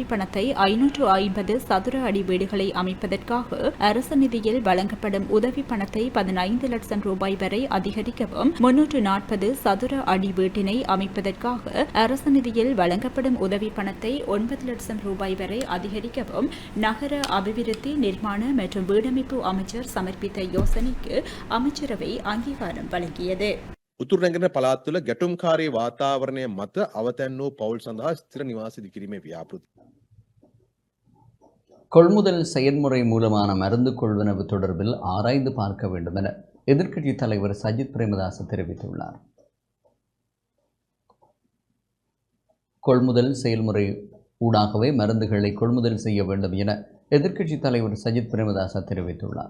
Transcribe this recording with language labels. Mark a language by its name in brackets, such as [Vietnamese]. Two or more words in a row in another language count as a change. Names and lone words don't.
[Tamil] பணத்தை 550 சதுர அடி வீடுகளை அமைப்பதற்காக அரசு நிதியில் வழங்கப்படும் உதவி பணத்தை 15 லட்சம் ரூபாய் வரை அதிகரிக்கவும், 340 சதுர அடி வீட்டினை அமைப்பதற்காக அரசு நிதியில் வழங்கப்படும் உதவி பணத்தை 9 லட்சம் ரூபாய் வரை அதிகரிக்கவும் நகர அபிவிருத்தி, நிர்மாண மற்றும் வீடமைப்பு அமைச்சர் சமர்ப்பித்த யோசனைக்கு அமைச்சரவை அங்கீகாரம் வழங்கியது. [Sinhala] උතුරු නැගෙන පළාත් තුළ ගැටුම්කාරී වාතාවරණය මත අවතැන් වූ පවුල් සඳහා ස්ථිර නිවාස ඉදිකිරීමේ ව්‍යාපෘතිය [Tamil] கொள்முதல் செயல்முறை மூலமான மருந்து கொள்வனவு தொடர்பில் ஆராய்ந்து பார்க்க வேண்டும் என எதிர்க்கட்சித் தலைவர் சஜித் பிரேமதாச தெரிவித்துள்ளார். கொள்முதல் செயல்முறை ஊடாகவே மருந்துகளை கொள்முதல் செய்ய வேண்டும் என எதிர்க்கட்சித் தலைவர் சஜித் பிரேமதாச தெரிவித்துள்ளார்.